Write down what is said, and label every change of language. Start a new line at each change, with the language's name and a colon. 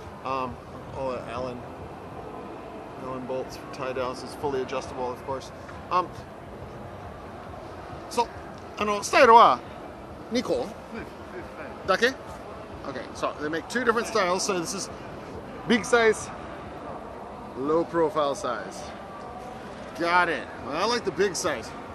English: All the Allen bolts for tie downs. It's fully adjustable, of course.
Japanese: So, スタイルは2個だけ?
English: Okay, so they make 2 different styles. So this is big size, low profile size. Got it. Well, I like the big size.